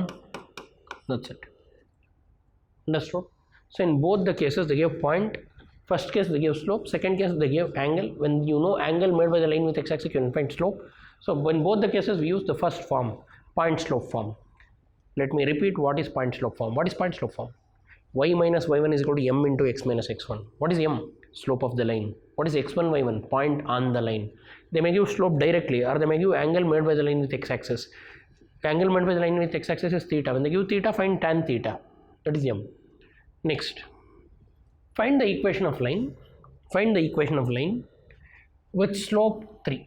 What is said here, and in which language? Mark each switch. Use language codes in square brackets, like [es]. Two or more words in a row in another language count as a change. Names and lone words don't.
[en] That's it. Understood? So in both the cases they give point. First case they give slope, second case they give angle. When you know angle made by the line with x-axis, you can find slope. So in both the cases we use the first form, point slope form. Let me repeat what is point slope form. What is point slope form? Y minus y1 is equal to m into x minus x1. What is m? Slope of the line. What is x1, y1? Point on the line. They may give slope directly or they may give angle made by the line with x-axis. Angle made by the line with x-axis is theta. When they give theta, find tan theta. That is m. Next. Find the equation of line. Find the equation of line with slope 3.